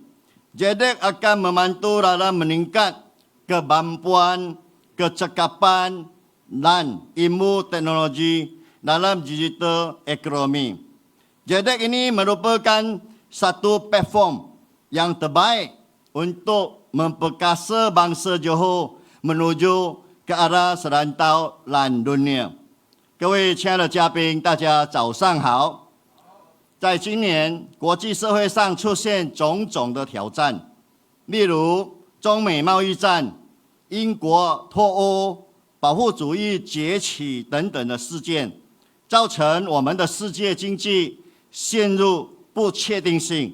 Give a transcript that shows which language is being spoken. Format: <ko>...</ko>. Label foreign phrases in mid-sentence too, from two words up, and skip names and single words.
<ms>JEDEC akan membantu dalam meningkat kemampuan, kecekapan dan ilmu teknologi dalam digital ekonomi. JEDEC ini merupakan satu platform yang terbaik untuk memperkasa bangsa Johor menuju ke arah serantau dan dunia.</ms> <zh>各位亲爱的嘉宾，大家早上好。在今年，国际社会上出现种种的挑战，例如中美贸易战、英国脱欧、保护主义崛起等等的事件，造成我们的世界经济陷入不确定性。</zh>